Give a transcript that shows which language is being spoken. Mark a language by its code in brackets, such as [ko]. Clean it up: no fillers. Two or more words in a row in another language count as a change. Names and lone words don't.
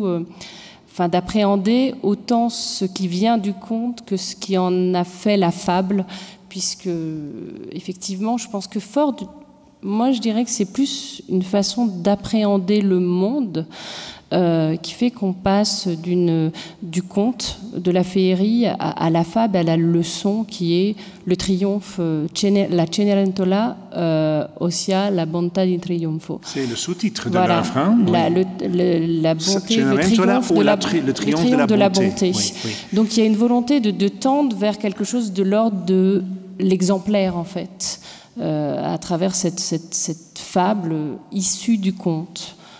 [fr] d'appréhender autant ce qui vient du conte que ce qui en a fait la fable, puisque effectivement, je pense que moi je dirais que c'est plus une façon d'appréhender le monde qui fait qu'on passe du conte, de la féerie à la fable, à la leçon qui est le triomphe, la Cenerentola, ossia la bontà di trionfo. C'est le sous-titre de l'œuvre. La bonté, le triomphe de la bonté. Oui, oui. Donc il y a une volonté de tendre vers quelque chose de l'ordre de l'exemplaire, en fait, à travers cette fable issue du conte.